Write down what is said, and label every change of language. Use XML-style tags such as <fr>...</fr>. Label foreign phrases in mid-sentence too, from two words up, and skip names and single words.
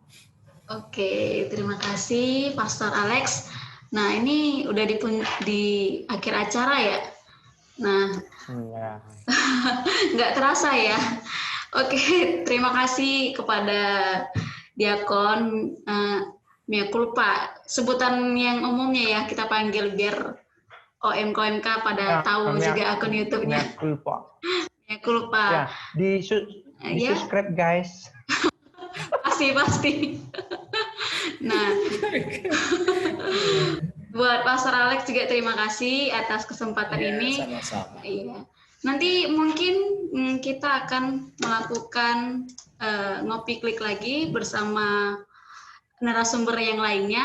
<id>Oke, terima kasih Pastor Alex. Nah ini udah di akhir acara ya. Nah nggak terasa ya. Oke, terima kasih kepada Diakon. Mea culpa, sebutan yang umumnya ya kita panggil biar OMK pada tahu juga akun YouTube-nya. Mea culpa. Ya, di subscribe guys. pasti. Nah, buat Pastor Alex juga terima kasih atas kesempatan ini. Sama-sama. Iya. Nanti mungkin kita akan melakukan ngopi klik lagi bersama narasumber yang lainnya.</id>